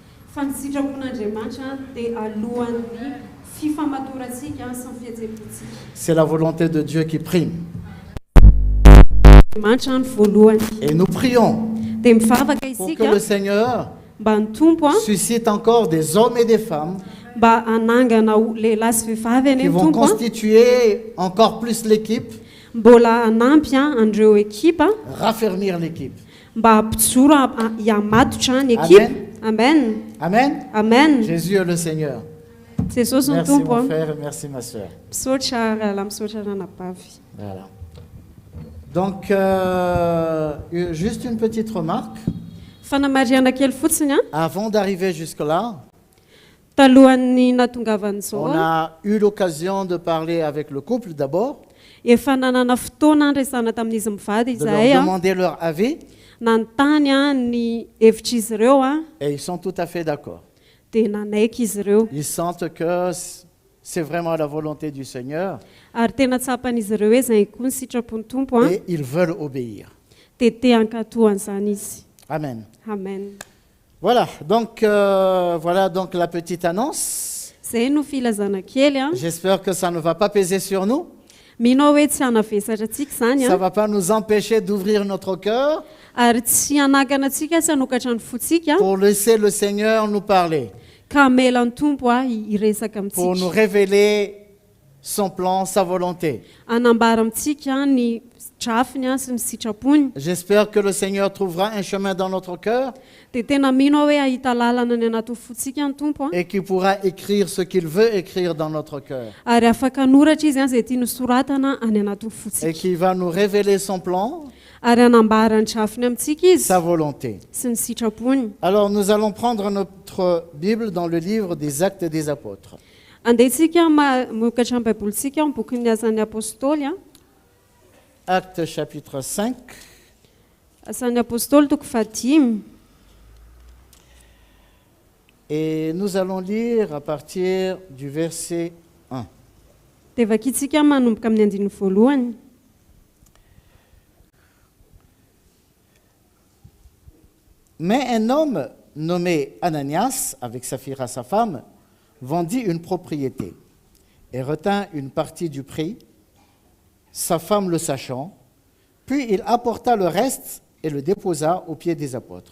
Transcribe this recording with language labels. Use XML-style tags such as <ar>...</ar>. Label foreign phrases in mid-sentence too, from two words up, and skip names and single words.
<fr>C'est la volonté de Dieu qui prime. Et nous prions pour que le Seigneur suscite encore des hommes et des femmes qui vont constituer encore plus l'équipe</fr> <mg>mbola hanampy andreo ekipa</mg> <fr>raffermir l'équipe.</fr> <mg>mba hampijoro hiamatotra ny ekipa. Amen. Amen. Amen.</mg> <fr>Jésus est le Seigneur.</fr> <mg>Jesosy ny</mg> <fr>Merci</fr> <mg>tompo.</mg> <fr>mon frère et merci ma soeur.</fr> <mg>Misaotra rahalahy, misaotra ranabavy.</mg> <fr>Voilà. Donc, juste une petite remarque.</fr> <mg>Fanamariana kely fotsiny</mg> <fr>Avant d'arriver jusque-là,</fr> <mg>talohan'ny nahatongavan'izao</mg> <fr>on a eu l'occasion de parler avec le couple d'abord,</fr> <mg>efa nanana fotoana andresana tamin'izy mivady</mg> <fr>de leur</fr> <mg>izahay</mg> <fr>demander leur avis,</fr> <mg>nanontany ny hevitr'izy ireo</mg> <fr>et ils sont tout à fait d'accord.</fr> <mg>dia nanaiky izy ireo</mg> <fr>Ils sentent que c'est vraiment la volonté du Seigneur</fr> <mg>ary tena tsapan'izy ireo hoe zay koa ny sitrapony tompo</mg> <fr>et ils veulent obéir.</fr> <mg>dia te hankatohan'izany izy. Amen. Amen.</mg> <fr>Voilà donc la petite annonce.</fr> <mg>Zay no filazana kely</mg> <fr>J'espère que ça ne va pas peser sur nous.</fr> <mg>mino hoe tsy hanavesatra antsika zany</mg> <fr>Ça ne va pas nous empêcher d'ouvrir notre cœur</fr> <mg>ary tsy hanakana antsika tsy hanokatra ny fotsika</mg> <fr>pour laisser le Seigneur nous parler,</fr> <mg>ka mela ny tompo hiresaka</mg> <fr>pour nous</fr> <mg>amintsika</mg> <fr>révéler son plan, sa volonté.</fr> <mg>anambara amintsika ny drafiny sy ny sitrapony.</mg> <fr>J'espère que le Seigneur trouvera un chemin dans notre cœur</fr> <mg>dia tena mino hoe ahita lalana ny anaty fotsika ny tompo</mg> <fr>et qu'il pourra écrire ce qu'il veut écrire dans notre cœur</fr> <mg>ary afaka noratra izy zay tiany soratana any anaty</mg> <fr>et</fr> <mg>fotsika</mg> <fr>qu'il va nous révéler son plan,</fr> <mg>ary anambara ny drafiny amintsika izy</mg> <fr>sa volonté.</fr> <mg>sy ny sitrapony.</mg> <fr>Alors nous allons prendre notre Bible dans le livre des Actes des Apôtres.</fr> <mg>Andehantsika mokatra ny baibolitsika ny bokin'ny asan'ny apôstôly</mg> <fr>Actes chapitre 5</fr> <mg>asan'ny apôstôly toko 5</mg> <fr>et nous allons lire à partir du verset 1.</fr> <mg>dia vakitsika manomboka amin'ny andiny voalohany.</mg> <fr>Mais un homme nommé Ananias, avec Saphira sa femme, vendit une propriété et retint une partie du prix, sa femme le sachant, puis il apporta le reste et le déposa aux pieds des apôtres.</fr>